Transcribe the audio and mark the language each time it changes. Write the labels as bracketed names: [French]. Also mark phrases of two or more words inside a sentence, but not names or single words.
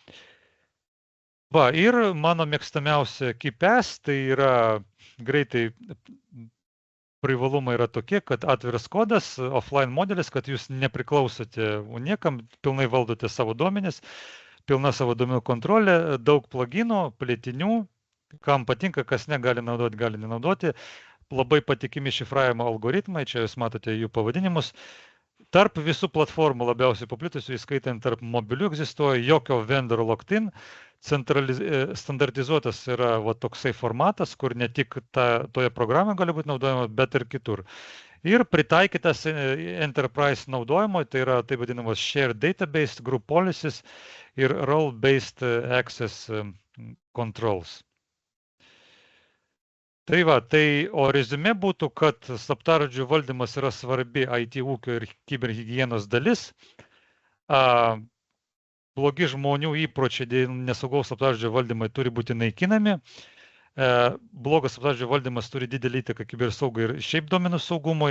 [Lithuanian] Va, ir mano mėgstamiausia KeyPass, tai yra greitai privalumai yra tokie, kad atviras kodas, offline modelis, kad jūs nepriklausote niekam, pilnai valdote savo duomenis, pilna savo duomenų kontrolė, daug pluginų, plėtinių, kam patinka, kas negali naudoti, gali nenaudoti, labai patikimi šifravimo algoritmai, čia jūs matote jų pavadinimus. Tarp visų platformų labiausiai paplitusių, įskaitant tarp mobilių, egzistuoja jokio [English] vendor locked-in, [Lithuanian] standartizuotas yra va, toksai formatas, kur ne tik toje programoje gali būti naudojama, bet ir kitur. Ir pritaikytas enterprise naudojimo, tai yra taip vadinamas [English] shared database, group policies [Lithuanian] ir [English] role-based access controls. [Lithuanian] Tai va, o reziumė būtų, kad slaptažodžių valdymas yra svarbi IT ūkio ir kiberhigienos dalis. Blogi žmonių įpročiai dėl nesaugaus slaptažodžio valdymai turi būti naikinami. Blogas slaptažodžio valdymas turi didelį įtaką kibersaugai ir šiaip duomenų saugumui.